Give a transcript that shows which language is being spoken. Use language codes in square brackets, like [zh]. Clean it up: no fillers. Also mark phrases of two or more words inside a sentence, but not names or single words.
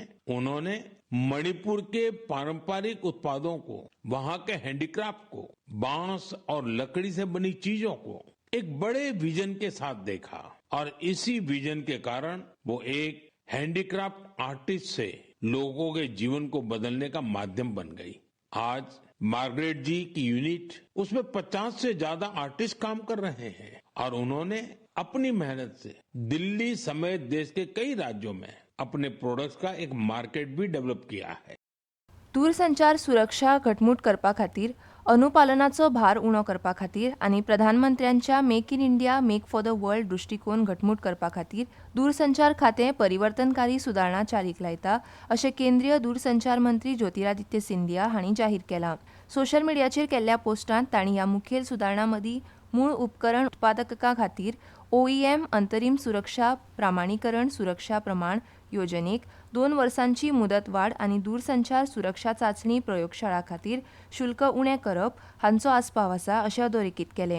[hi] उन्होंने मणिपुर के पारंपरिक उत्पादों को, वहां के हैंडीक्राफ्ट को, बांस और लकड़ी से बनी चीजों को एक बड़े विजन के साथ देखा और इसी विजन के कारण वो एक [en] handicraft artist [hi] से लोगों के जीवन को बदलने का माध्यम बन गई. आज मार्गरेट जी की यूनिट उसमें 50 से ज्यादा आर्टिस्ट काम कर रहे हैं और उन्होंने अपनी मेहनत से दिल्ली समेत देश के कई राज्यों में अपने प्रोडक्ट्स का एक मार्केट भी डेवलप किया है. [kok] दूरसंचार सुरक्षा घटमूट करपा खातीर, अनुपालनाचो भार उणो करपा खातीर आनी प्रधानमंत्र्यांच्या मेक इन इंडिया मेक फॉर द वर्ल्ड दृश्टिकोन घटमूट करपा खातीर दूरसंचार खातें परिवर्तनकारी सुदारणा चालीक लायता अशें केंद्रीय दूरसंचार मंत्री ज्योतिरादित्य सिंधिया हांणी जाहीर केलां. सोशल मिडियाचेर केल्ल्या पोस्टांत तांणी ह्या मुखेल सुदारणां मदीं मूळ उपकरण उत्पादकां खातीर OEM अंतरिम सुरक्षा प्रामाणीकरण सुरक्षा प्रमाण योजनेक 2 वर्सांची मुदतवाड आनी दूरसंचार सुरक्षा चाचणी प्रयोगशाळा खातीर शुल्क उणें करप हांचो आस्पाव आसा अशें अधोरेखीत केलें.